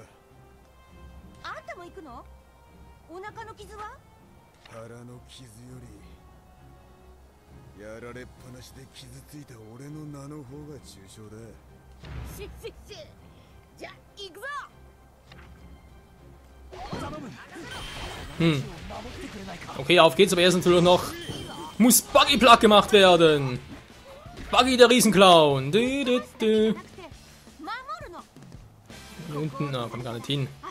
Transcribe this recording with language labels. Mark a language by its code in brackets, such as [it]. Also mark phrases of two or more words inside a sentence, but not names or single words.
[ja] あんたも行くの？お腹の傷は？腹の傷よりやられっぱなしで傷ついた俺の名の方が重傷だ。じゃあ行くぞ。 [de] Okay, auf geht's, aber erst natürlich noch muss Buggy platt gemacht werden. Buggy, der Riesenclown. Hier unten, na, kommt gar nicht hin.